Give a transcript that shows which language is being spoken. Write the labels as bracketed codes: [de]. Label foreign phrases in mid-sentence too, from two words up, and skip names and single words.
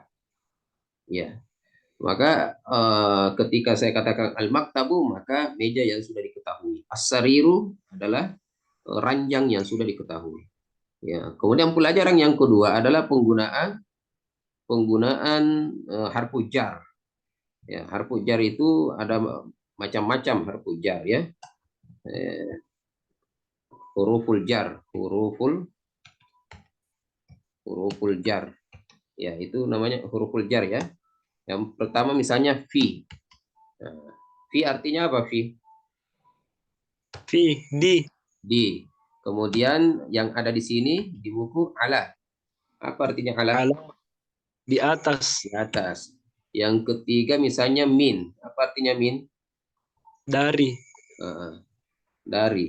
[id] Ya. Maka ketika saya katakan al-maktabu, maka meja yang sudah diketahui. As-sariru adalah ranjang yang sudah diketahui. Ya. Kemudian pelajaran yang kedua adalah penggunaan penggunaan [ar] harfu jar. [id] Ya, [ar] harfu jar [id] itu ada macam-macam [ar] harfu jar [id] ya. Eh, [ar] huruful jar, huruful jar. [id] Ya, itu namanya [ar] huruful jar [id] ya. Yang pertama misalnya fi. Nah, fi artinya apa fi? fi di Di. Kemudian yang ada di sini di buku ala. Apa artinya ala? ala di atas Di atas. Yang ketiga misalnya min. Apa artinya min? dari Eh, dari.